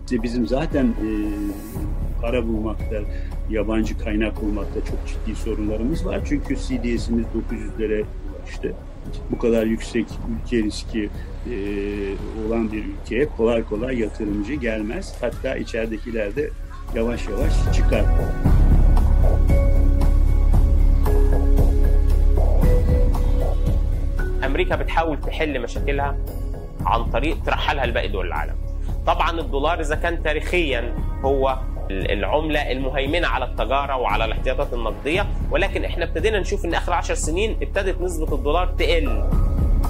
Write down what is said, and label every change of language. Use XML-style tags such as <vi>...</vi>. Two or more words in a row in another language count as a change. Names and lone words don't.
<tr>Bizim zaten para bulmakta, yabancı kaynak bulmakta çok ciddi sorunlarımız var. Çünkü CDS'imiz 900'lere ulaştı. Bu kadar yüksek ülke riski olan bir ülkeye kolay kolay yatırımcı gelmez. Hatta içeridekiler de yavaş yavaş çıkar.</tr> <ar>أمريكا بتحاول تحل مشاكلها عن طريق ترحلها لباقي دول العالم. طبعا الدولار إذا كان تاريخيا هو العملة المهيمنة على التجارة وعلى الاحتياطات النقدية، ولكن احنا ابتدينا نشوف ان اخر 10 سنين ابتدت نسبة الدولار تقل.</ar>